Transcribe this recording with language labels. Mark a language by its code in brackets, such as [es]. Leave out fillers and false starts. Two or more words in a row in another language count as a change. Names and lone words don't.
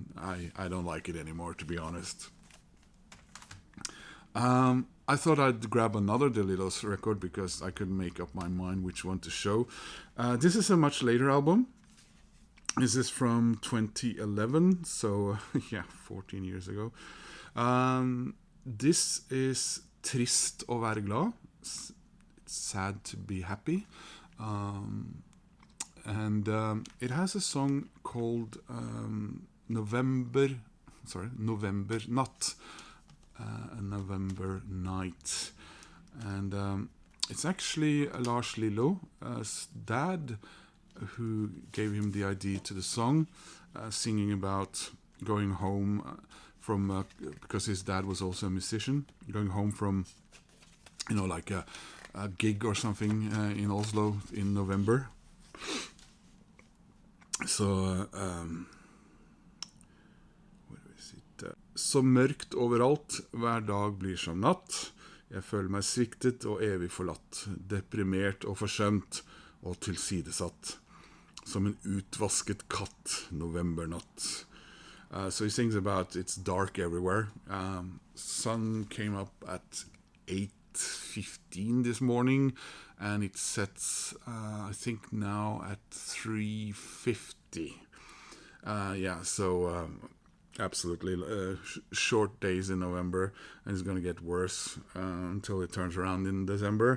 [en] I don't like it anymore, to be honest. I thought I'd grab another De Lillos record because I couldn't make up my mind which one to show. This is a much later album. This is from 2011, so 14 years ago. This is Trist å være glad. It's sad to be happy. And it has a song called November Natt. A November Night. And it's actually Lars Lillo's dad who gave him the idea to the song, singing about going home from because his dad was also a musician, going home from like a gig or something in Oslo in November. [no] Så Så mørkt overalt, hver dag blir som natt. Jeg føler meg sviktet og evig forlatt, deprimert og forsømt og tilsidesatt. Som en utvasket katt, novembernatt. [en] So he sings about it's dark everywhere. Sun came up at 8:15 this morning, and it sets, I think now at 3:50. Absolutely short days in November, and it's going to get worse until it turns around in December.